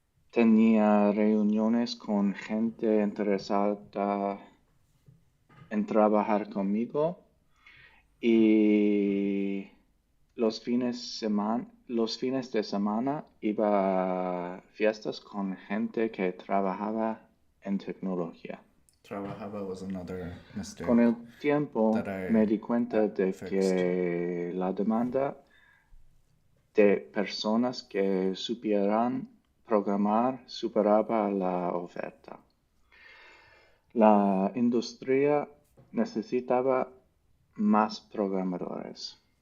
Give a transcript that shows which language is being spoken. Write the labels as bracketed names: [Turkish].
[Spanish] Tenía reuniones con gente interesada en trabajar conmigo y los fines de semana iba a fiestas con gente que trabajaba en tecnología. [English] Trabajaba was another mistake. [Spanish] Con el tiempo [English] that I [Spanish] me di cuenta de [English] fixed. [Spanish] que la demanda de personas que supieran programar superaba la oferta. La industria necesitaba más programadores.